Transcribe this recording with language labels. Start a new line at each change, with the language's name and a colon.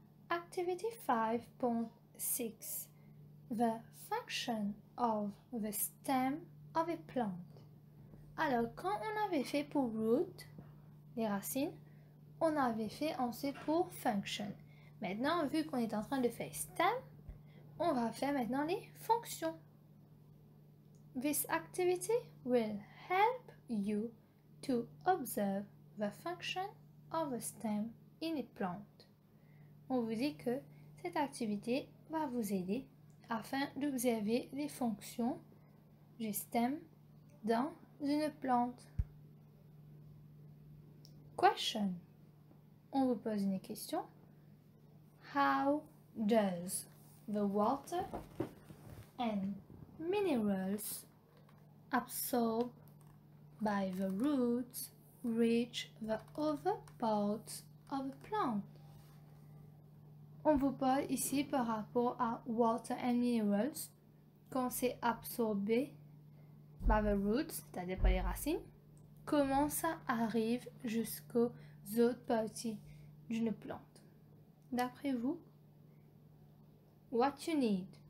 English: Activity 5.6. The function of the stem of a plant.
French: Alors, quand on avait fait pour root, les racines, on avait fait ensuite pour function. Maintenant, vu qu'on est en train de faire stem, on va faire maintenant les fonctions.
English: This activity will help you to observe the function of a stem in a plant.
French: On vous dit que cette activité va vous aider afin d'observer les fonctions du stem dans une plante. Question. On vous pose une question.
English: How does the water and minerals absorbed by the roots reach the other parts of the plant?
French: On vous parle ici par rapport à
English: water and minerals,
French: quand c'est absorbé
English: by the roots,
French: c'est-à-dire par les racines, comment ça arrive jusqu'aux autres parties d'une plante. D'après vous,
English: what you need?